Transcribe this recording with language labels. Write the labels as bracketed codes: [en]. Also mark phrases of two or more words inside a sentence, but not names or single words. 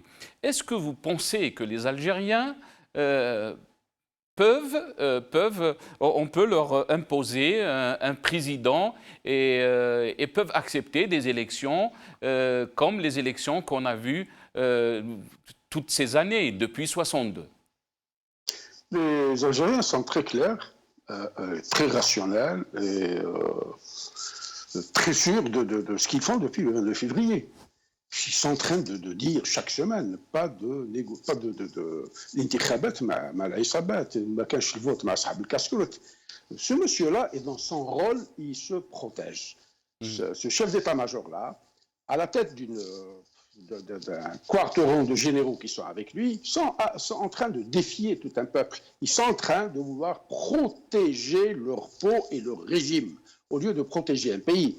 [fr] Est-ce que vous pensez que les Algériens on peut leur imposer un président et peuvent accepter des élections comme les élections qu'on a vues toutes ces années, depuis 1962? Les Algériens sont très clairs, très rationnels et très sûrs de ce qu'ils font depuis le 22 février. Ils sont en train de dire chaque semaine, pas de [ar] الانتخابات مع العصابات، ما كانش الفوت مع أصحاب الكاسكروت. [fr] Ce monsieur-là est dans son rôle, il se protège. Ce chef d'état-major-là, à la tête d'un quarteron de généraux qui sont avec lui, sont en train de défier tout un peuple. Ils sont en train de vouloir protéger leur peau et leur régime, au lieu de protéger un pays.